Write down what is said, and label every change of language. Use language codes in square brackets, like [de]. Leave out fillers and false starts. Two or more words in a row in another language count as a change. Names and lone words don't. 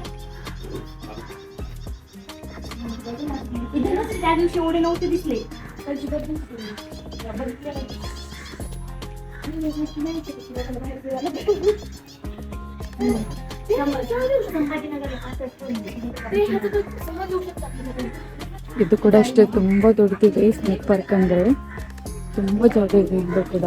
[mr] इथे नसते त्या दिवशी एवढे नव्हते दिसले. त्याची बदली [kn] ಇದು ಕೂಡ ಅಷ್ಟೇ ತುಂಬ ದೊಡ್ಡದಿದೆ. [en] snake park [kn] ಅಂದರೆ ತುಂಬ ಜಾಗ ಇದೆ ಇಲ್ಲೂ ಕೂಡ.